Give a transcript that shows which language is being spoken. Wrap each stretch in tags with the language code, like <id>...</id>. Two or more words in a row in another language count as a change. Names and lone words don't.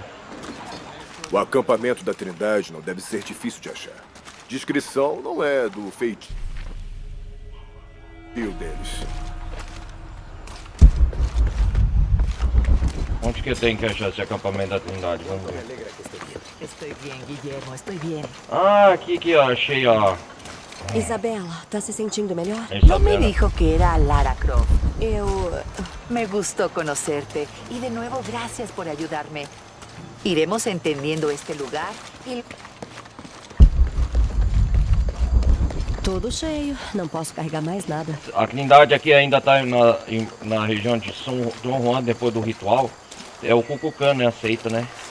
<pt>O acampamento da Trindade não deve ser difícil de achar. Descrição não é do feitio deles. Onde que tem que achar esse acampamento da Trindade? Vamos ver.</pt> <es>Estoy bien, Guillermo, estoy bien.</es> <pt>Ah, aqui que eu achei, ó. Isabela, tá se sentindo melhor?</pt> <es>No me Isabela. dijo que era Lara Croft. Me gustó conocerte y de nuevo gracias por ayudarme. Iremos entendiendo este lugar y...</es> <pt>Tudo cheio. Não posso carregar mais nada. A Trindade aqui ainda tá na região de São Dom Juan depois do ritual. É o Kukulkan, né? Aceita, né?</pt>